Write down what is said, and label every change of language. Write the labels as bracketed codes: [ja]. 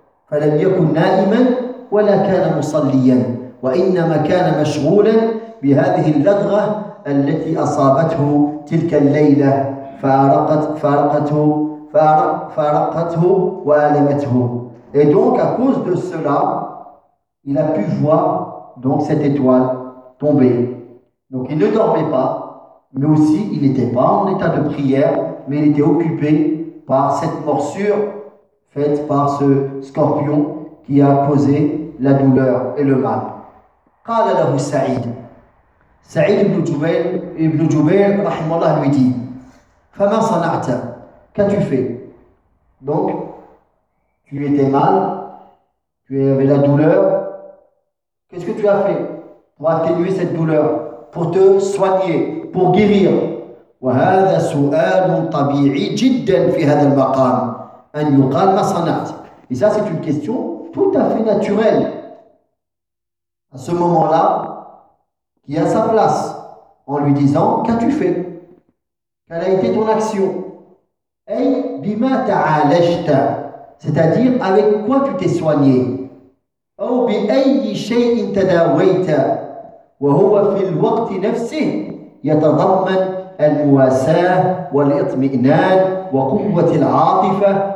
[ar] فلم يكن نائما ولا كان مصليا وإنما كان مشغولا بهذه اللدغة التي أصابته تلك الليلة فارقته وآلمته. [fr] Et donc à cause de cela, il a pu voir donc cette étoile tomber. Donc il ne dormait pas, mais aussi il n'était pas en état de prière, mais il était occupé par cette morsure faite par ce scorpion qui a causé la douleur et le mal. [ar] قال له سعيد. سعيد بن جبير رحمه الله [fr] lui dit: [ar] فما صنعت؟ [fr] Qu'as-tu fait? Donc tu étais mal, tu avais la douleur. Qu'est-ce que tu as fait pour atténuer cette douleur, pour te soigner, pour guérir? [ar] وهذا سؤال طبيعي جدا في هذا المقام. أن يقال ما صنعت. [fr] Et ça, c'est une question tout à fait naturelle. À ce moment-là, qui a sa place en lui disant: qu'as-tu fait? Quelle a été ton action? [ar] أي بما تعالجت. [fr] C'est-à-dire avec quoi tu t'es soigné. [ar] أو بأي شيء تداويت. وهو في الوقت نفسه يتضمن المواساة والاطمئنان وقوة العاطفة.